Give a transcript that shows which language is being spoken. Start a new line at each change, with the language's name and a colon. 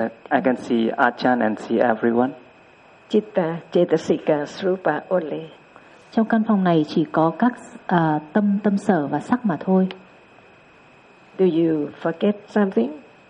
English: I can see Achan and see everyone. Chitta, cetasika, rupa only.
Vietnamese: Trong căn phòng này chỉ có các tâm, tâm sở và sắc mà thôi.
English: Do you forget something?